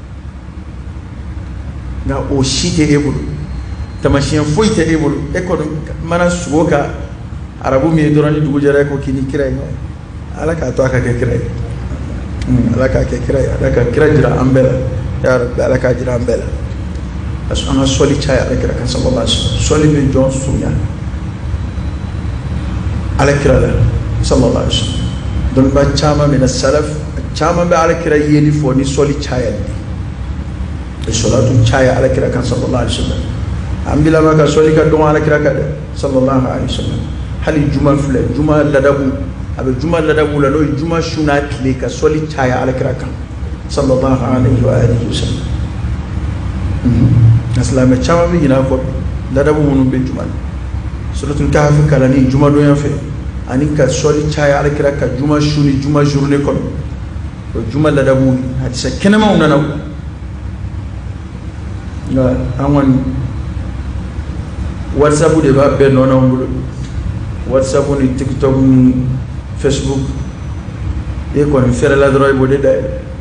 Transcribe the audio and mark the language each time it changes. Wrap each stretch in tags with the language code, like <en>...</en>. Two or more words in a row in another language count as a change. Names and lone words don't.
<bm>nka o si tɛ e bolo tamasiyɛn foyi tɛ e bolo e kɔni mana sogo ka arabu min ye dɔrɔn ni dugu jɛra e ko k'i ni kira ye ala k'a to a ka kɛ kira ye ala k'a kɛ kira ye ala ka kira jira an bɛɛ la</bm> <ar>يا ربي</ar> <bm>ala k'a jira an bɛɛ la an ka sɔli caya ala kira kan</bm> <ar>صلى الله عليه وسلم</ar> <bm>sɔli bɛ jɔn surunya ala kira la</bm> <ar>صلى الله عليه وسلم</ar> <bm>dɔnniba caman</bm> <ar>من السلف</ar> <bm>caman bɛ ala kira yeli fɔ ni sɔli cayali de salatu caya ala kira kan</bm> <ar>صلى الله عليه وسلم</ar> <bm>an bila ma ka sɔli ka dɔgɔ ala kira kan dɛ</bm> <ar>صلى الله عليه وسلم</ar> <bm>hali juma filɛ juma ladabu a bɛ juma ladabu la n'o ye juma su n'a tile ka sɔli caya ala kira kan</bm> <ar>صلى الله عليه وآله وسلم</ar> <bm>silamɛ caman bɛ ɲinɛ a kɔ ladabu minnu bɛ juma la</bm> <ar>سورة الكهف</ar> <bm>kalanni juma donya fɛ ani ka sɔli caya ala kira ka juma su ni juma journée kɔnɔ o juma ladabu hadisa kɛnɛmaw nana nka an kɔni whatsapp de b'a bɛɛ nɔ n'anw bolo whatsapp ni tiktok ni facebook e kɔni fɛrɛla dɔrɔn i b'o de dayɛlɛ</bm>